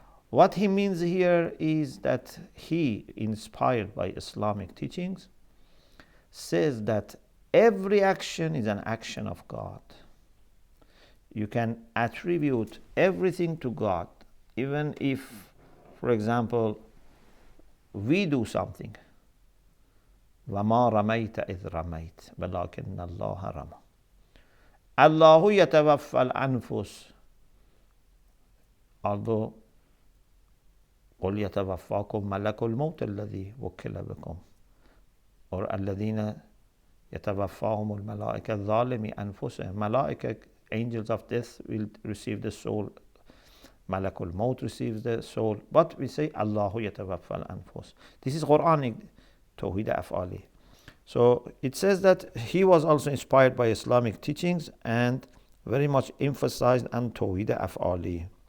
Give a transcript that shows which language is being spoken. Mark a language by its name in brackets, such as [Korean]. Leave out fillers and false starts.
[English] What he means here is that he, inspired by Islamic teachings, says that every action is an action of God. You can attribute everything to God, even if, for example, we do something. [Arabic] وَمَا رَمَيْتَ إِذْ رَمَيْتَ وَلَكِنَّ اللَّهَ رَمَى اللَّهُ يَتَوَفَّى الْأَنفُسَ. [English] Although [Arabic] قل يتوفاكم ملك الموت الذي وكل بكم [English] or [Arabic] الذين يتوفاهم الملائكة ظالمي أنفسهم. [English] Malaika, angels of death, will receive the soul. Malakul Maut receives the soul. But we say Allahu yatawaffa al-anfus. This is Quranic Tawhid Af'ali. So it says that he was also inspired by Islamic teachings and very much emphasized on Tawhid Af'ali.